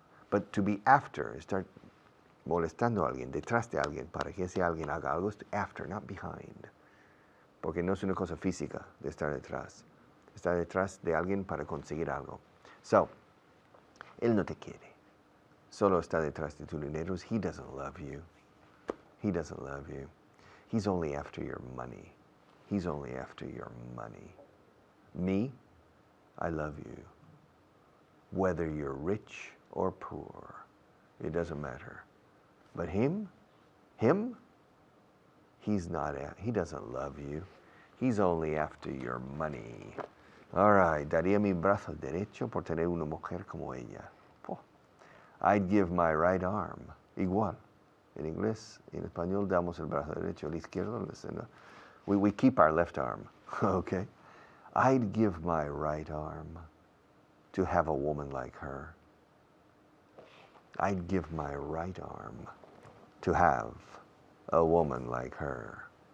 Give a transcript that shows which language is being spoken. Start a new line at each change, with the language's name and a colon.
English: But to be after,
Spanish: estar molestando a alguien, detrás de alguien, para que ese alguien haga algo, es after,
English: not behind.
Spanish: Porque no es una cosa física de estar detrás. Está detrás de alguien para conseguir algo. So, él no te quiere. Solo está detrás de tu dinero.
English: He doesn't love you. He doesn't love you. He's only after your money. He's only after your money. Me, I love you. Whether you're rich or poor, it doesn't matter. But him, he doesn't love you. He's only after your money. All right,
Spanish: daría mi brazo derecho por tener una mujer como ella. Oh.
English: I'd give my right arm.
Spanish: Igual. En inglés, en español damos el brazo derecho, el izquierdo.
English: We keep our left arm, okay? I'd give my right arm to have a woman like her. I'd give my right arm to have a woman like her.